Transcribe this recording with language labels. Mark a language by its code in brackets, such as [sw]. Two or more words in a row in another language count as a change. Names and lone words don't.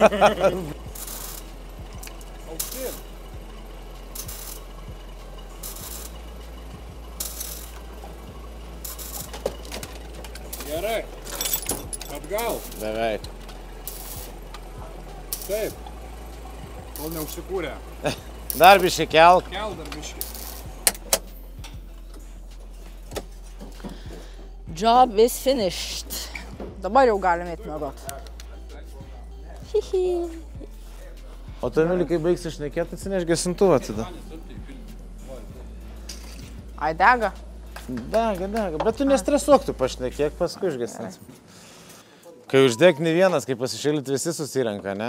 [lt] Aukštyn. Gerai. Atgal. Beveik. Taip. Kol neužsikūrė. Dar biškai kelk. Kel dar biškai. [en] Job is finished. [lt] Dabar jau galime eiti miegot. Hihi. O tu, Emili, kai baigsi šnekėti, atsineš gesintuvą tada. Ai, dega. Dega. Bet tu nestresuok, tu pašnekėk, paskui užgesinsim. Kai uždeg ne vienas, kai pasišėlit visi susirenka, ne?